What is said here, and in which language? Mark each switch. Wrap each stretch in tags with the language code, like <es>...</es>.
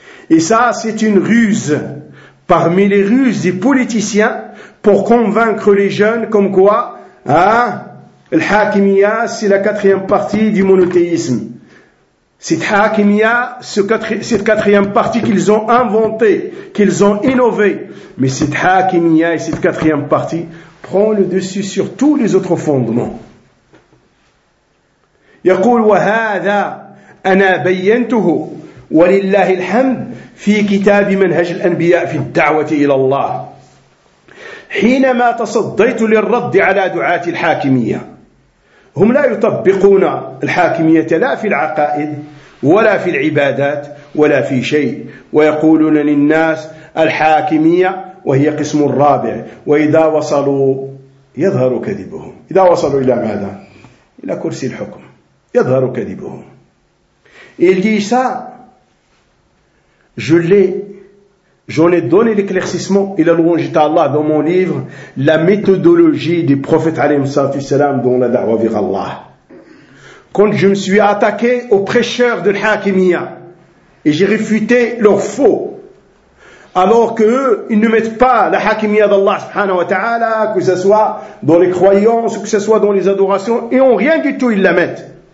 <fr>Et ça, c'est une ruse. Parmi les ruses des politiciens pour convaincre les jeunes comme quoi, hein, l'hakimiyya, c'est la quatrième partie du monothéisme. Cette hakimiyya, cette quatrième partie qu'ils ont inventée, qu'ils ont innovée, mais cette hakimiyya et cette quatrième partie prend le dessus sur tous les autres fondements.</fr> <ar>يقول وهذا أنا بينته ولله الحمد في كتاب منهج الأنبياء في الدعوة إلى الله حينما تصديت للرد على دعاة الحاكمية هم لا يطبقون الحاكمية لا في العقائد ولا في العبادات ولا في شيء ويقولون للناس الحاكمية وهي قسم الرابع وإذا وصلوا يظهر كذبهم إذا وصلوا إلى ماذا؟ إلى كرسي الحكم يظهر كذبهم الجيساء</ar> <fr>J'en ai donné l'éclaircissement et la louange est à Allah dans mon livre La méthodologie du prophète alayhi salam dans la da'wa vers Allah. Quand je me suis attaqué aux prêcheurs de l'hakimiyya et j'ai réfuté leurs faux, alors qu'eux, ils ne mettent pas la hakimiyya d'Allah subhanahu wa ta'ala, que ce soit dans les croyances ou que ce soit dans les adorations, et en rien du tout ils la mettent.</fr>